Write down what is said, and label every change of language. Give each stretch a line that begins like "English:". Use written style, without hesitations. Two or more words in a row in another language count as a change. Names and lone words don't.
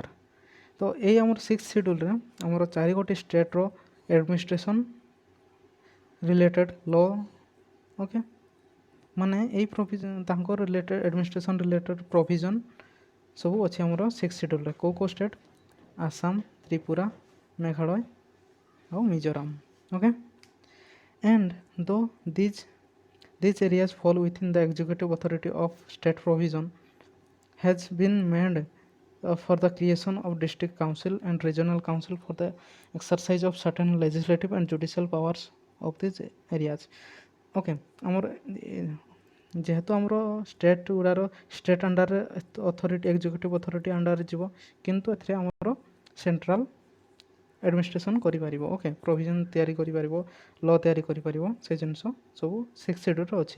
Odia: ତ ଏଇ ଆମର ସିକ୍ସ ସେଡ୍ୟୁଲ୍ରେ ଆମର 4 ଷ୍ଟେଟ୍ର
English: administration related law, okay,
Odia: ମାନେ ଏଇ ପ୍ରୋଭିଜନ୍ ତାଙ୍କ
English: related administration related provision
Odia: ସବୁ ଅଛି ଆମର ସିକ୍ସ ସେଡ୍ୟୁଲ୍ରେ। କେଉଁ ଷ୍ଟେଟ୍, ଆସାମ, ତ୍ରିପୁରା, ମେଘାଳୟ ଆଉ ମିଜୋରାମ, ଓକେ।
English: and though these areas fall within the executive authority of state provision has been made for the creation of district council and regional council for the exercise of certain legislative and judicial powers of these areas, okay।
Odia: ଆମର ଯେହେତୁ ଆମର ଷ୍ଟେଟ୍ ଗୁଡ଼ାର ଷ୍ଟେଟ୍ ଅଣ୍ଡରରେ ଅଥରିଟି,
English: executive authority
Odia: ଅଣ୍ଡରରେ ଯିବ, କିନ୍ତୁ ଏଥିରେ ଆମର
English: central administration
Odia: କରିପାରିବ, ଓକେ, ପ୍ରୋଭିଜନ୍ ତିଆରି କରିପାରିବ, ଲ ତିଆରି କରିପାରିବ, ସେ ଜିନିଷ ସବୁ ସିକ୍ସ ସେଡ୍ୟୁଲ୍ରେ ଅଛି।